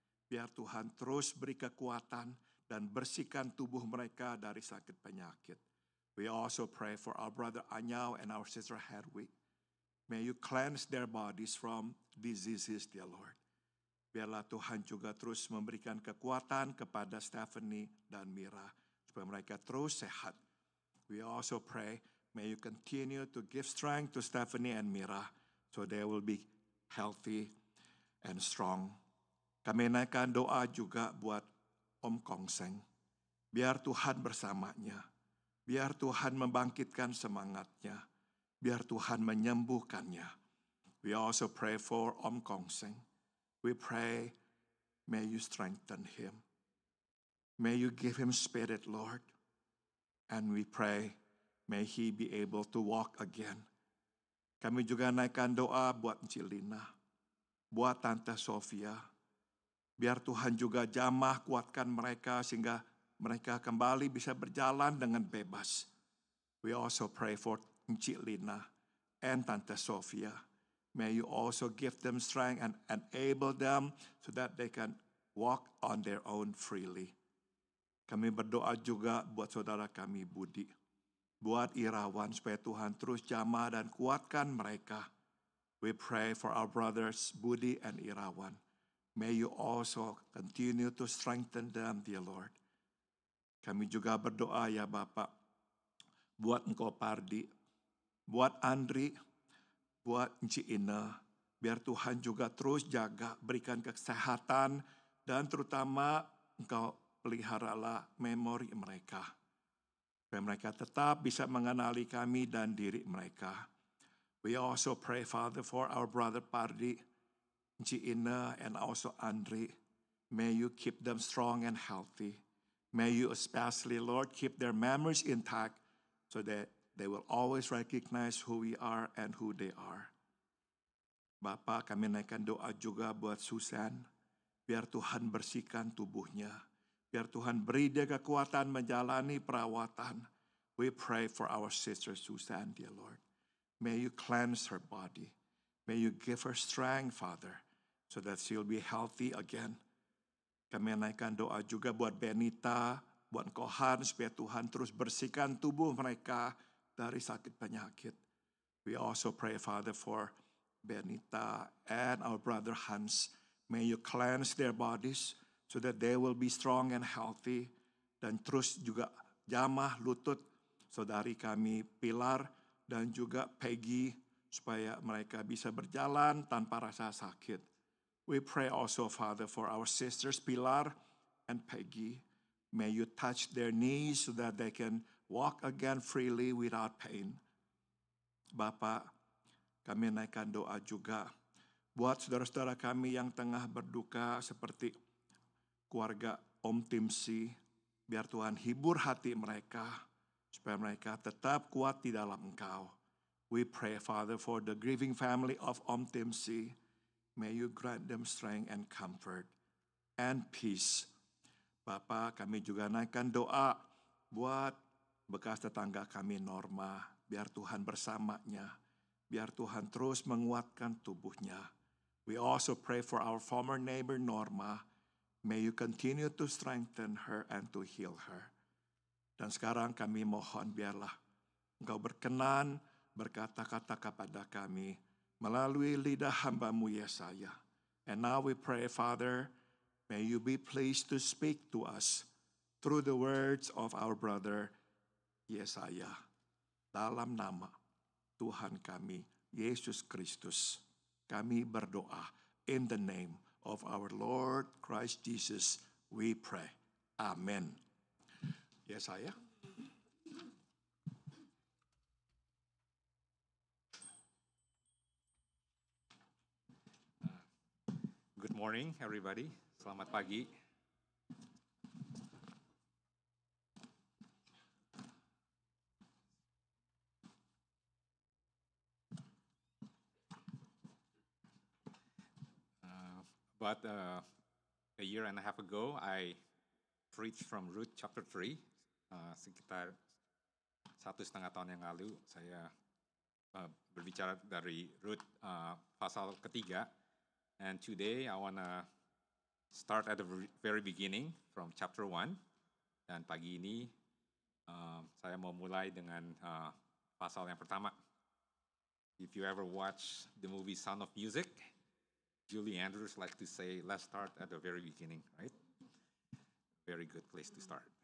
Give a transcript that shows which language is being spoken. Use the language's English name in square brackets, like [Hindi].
[Indonesian] Biar Tuhan terus beri kekuatan dan bersihkan tubuh mereka dari sakit penyakit. [English] We also pray for our brother Anyau and our sister Herwi. May you cleanse their bodies from diseases, dear Lord. [Indonesian] Biarlah Tuhan juga terus memberikan kekuatan kepada Stephanie dan Mira, supaya mereka terus sehat. [English] We also pray, may you continue to give strength to Stephanie and Mira, so they will be healthy and strong. [Indonesian] Kami naikkan doa juga buat Om Kongseng. Biar Tuhan bersamanya. Biar Tuhan membangkitkan semangatnya. Biar Tuhan menyembuhkannya. [English] We also pray for Om Kongseng. We pray, may you strengthen him. May you give him spirit, Lord. And we pray, may he be able to walk again. [Indonesian] Kami juga naikkan doa buat Cilina, buat Tante Sofia. Biar Tuhan juga jamah kuatkan mereka sehingga mereka kembali bisa berjalan dengan bebas. [English] We also pray for Encik Lina and Tante Sofia. May you also give them strength and enable them so that they can walk on their own freely. [Indonesian] Kami berdoa juga buat saudara kami Budi, buat Irawan supaya Tuhan terus jamah dan kuatkan mereka. [English] We pray for our brothers Budi and Irawan. May you also continue to strengthen them, dear Lord. [Indonesian] Kami juga berdoa ya Bapak, buat Engkau Pardi, buat Andri, buat Enci Ina, biar Tuhan juga terus jaga, berikan kesehatan, dan terutama Engkau peliharalah memori mereka. Supaya mereka tetap bisa mengenali kami dan diri mereka. [English] We also pray, Father, for our brother Pardi, Enci Ina, and also Andri. May you keep them strong and healthy. May you especially, Lord, keep their memories intact so that they will always recognize who we are and who they are. [Indonesian] Bapak, kami naikkan doa juga buat Susan. Biar Tuhan bersihkan tubuhnya. Biar Tuhan beri dia kekuatan menjalani perawatan. [English] We pray for our sister Susan, dear Lord. May you cleanse her body. May you give her strength, Father, so that she'll be healthy again. [Indonesian] Kami naikkan doa juga buat Benita, buat Kohan, supaya Tuhan terus bersihkan tubuh mereka dari sakit penyakit. [English] We also pray, Father, for Benita and our brother Hans. May you cleanse their bodies so that they will be strong and healthy. [Indonesian] Dan terus juga jamah lutut saudari kami Pilar dan juga Peggy supaya mereka bisa berjalan tanpa rasa sakit. [English] We pray also, Father, for our sisters Pilar and Peggy. May you touch their knees so that they can walk again freely without pain. [Indonesian] Bapak, kami naikkan doa juga buat saudara-saudara kami yang tengah berduka seperti keluarga Om Timsi. Biar Tuhan hibur hati mereka supaya mereka tetap kuat di dalam Engkau. [English] We pray, Father, for the grieving family of Om Timsi. May you grant them strength and comfort and peace. [Indonesian] Bapak, kami juga naikkan doa buat bekas tetangga kami Norma. Biar Tuhan bersamanya. Biar Tuhan terus menguatkan tubuhnya. [English] We also pray for our former neighbor Norma. May you continue to strengthen her and to heal her. [Indonesian] Dan sekarang kami mohon biarlah Engkau berkenan berkata-kata kepada kami melalui lidah hamba-Mu Yesaya. [English] And now we pray, Father, may you be pleased to speak to us through the words of our brother Yesaya. [Indonesian] Dalam nama Tuhan kami, Yesus Kristus, kami berdoa. [English] In the name of our Lord Christ Jesus, we pray. [Indonesian] Amen. Yesaya. [English] Good morning, everybody. [Indonesian] Selamat pagi. [English] About a year and a half ago, I preached from Ruth chapter 3. [Indonesian] Sekitar 1,5 tahun yang lalu, saya berbicara dari Ruth pasal ketiga. [English] And today I want to start at the very beginning from chapter 1. [Indonesian] Dan pagi ini saya mau mulai dengan pasal yang pertama. [English] If you ever watch the movie Sound of Music, Julie Andrews likes to say, let's start at the very beginning, right? Very good place to start.